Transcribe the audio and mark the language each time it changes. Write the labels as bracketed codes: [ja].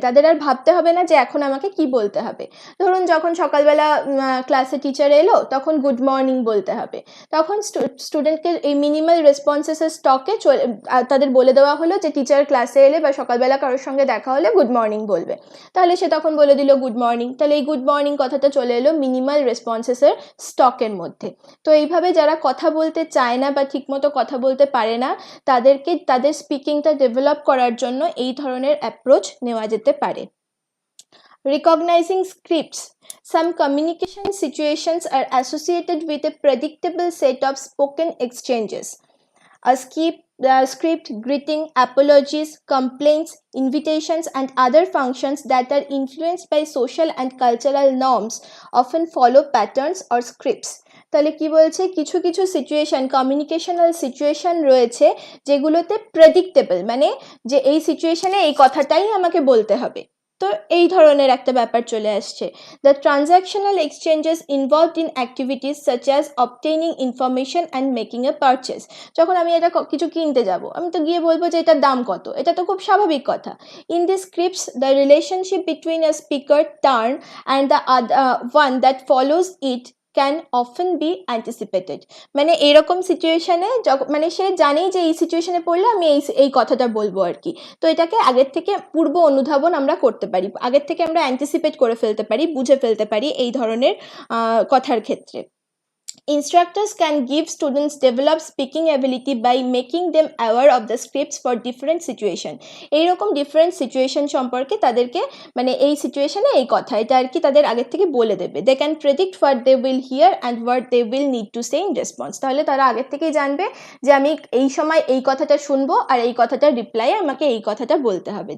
[bn] তাদের আর ভাবতে হবে না যে এখন আমাকে কি বলতে হবে। ধরুন যখন সকালবেলা ক্লাসে টিচার এলো তখন গুড মর্নিং বলতে হবে, তখন স্টুডেন্টকে এই মিনিমাল রেসপন্সেসের স্টকে তাদের বলে দেওয়া হলো যে টিচার ক্লাসে এলে বা সকালবেলা কারোর সঙ্গে দেখা হলে গুড মর্নিং বলবে, তাহলে সে তখন বলে দিল গুড মর্নিং। তাহলে এই গুড মর্নিং কথাটা চলে এলো মিনিমাল রেসপন্সেসের স্টকের মধ্যে। তো এইভাবে যারা কথা বলতে চায় না বা ঠিকমতো কথা বলতে পারে না, তাদেরকে তাদের স্পিকিংটা ডেভেলপ করার জন্য এই ধরনের অ্যাপ্রোচ নেওয়া যেতে পারে। [en] Recognizing scripts. Some communication situations are associated with a predictable set of spoken exchanges. A script, greeting, apologies, complaints, invitations, and other functions that are influenced by social and cultural norms often follow patterns or scripts. [bn] তাহলে কি বলছে, কিছু কিছু situation, communicational situation রয়েছে যেগুলোতে predictable, মানে যে এই সিচুয়েশনে এই কথাটাই আমাকে বলতে হবে। তো এই ধরনের একটা ব্যাপার চলে আসছে। [en] The transactional exchanges involved in activities such as obtaining information and making a purchase. [bn] যখন আমি এটা কিছু কিনতে যাব, আমি তো গিয়ে বলবো যে এটার দাম কত, এটা তো খুব স্বাভাবিক কথা। [en] In this scripts the relationship between a speaker turn and the one that follows it can often be anticipated. [bn] মানে এরকম সিচুয়েশনে মানে সে জানেই যে এই সিচুয়েশনে পড়লে আমি এই কথাটা বলবো আর কি। তো এটাকে আগের থেকে পূর্ব অনুধাবন আমরা করতে পারি, আগের থেকে আমরা অ্যান্টিসিপেট করে ফেলতে পারি, বুঝে ফেলতে পারি এই ধরনের কথার ক্ষেত্রে। [en] Instructors can give students develop speaking ability by making them aware of the scripts for different situation. [bn] এইরকম ডিফারেন্ট সিচুয়েশন সম্পর্কে তাদেরকে, মানে এই সিচুয়েশনে এই কথা, এটা আর কি তাদের আগের থেকে বলে দেবে। [en] They can predict what they will hear and what they will need to say in response. [bn] তাহলে তারা আগের থেকেই জানবে যে আমি এই সময় এই কথাটা শুনবো আর এই কথাটার রিপ্লাই আমাকে এই কথাটা বলতে হবে।